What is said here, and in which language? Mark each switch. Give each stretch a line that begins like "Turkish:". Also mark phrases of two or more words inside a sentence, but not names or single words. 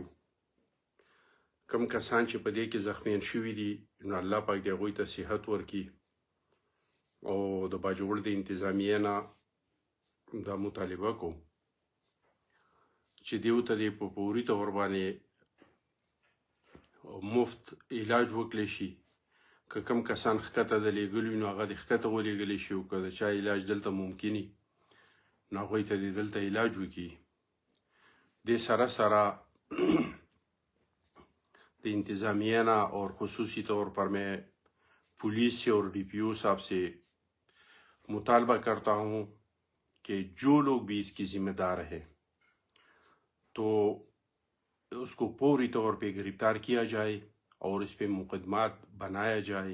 Pashto: کم کسان چې په دې کې زخمیان شوي دي نو الله پاک دې هغوی ته صحت ورکړي او د باجوړ د انتظامیې نه دا مطالبه کوو چې دیو ته دې په فوري طور باندې مفت علاج وکړی شي. که کم کسان ښکته د لیږلي نو هغه دې ښکته ولېږلی شي او که د چا علاج دلته ممکني نو هغوی ته دې دلته علاج وکړي. دې سره سره د انتظامیہ نہ
Urdu: اور خصوصی طور پر میں پولیس سے اور ڈی پی او صاحب سے مطالبہ کرتا ہوں کہ جو لوگ بھی اس کی ذمہ دار ہے تو اس کو فوری طور پہ گرفتار کیا جائے اور اس پہ مقدمات بنایا جائے.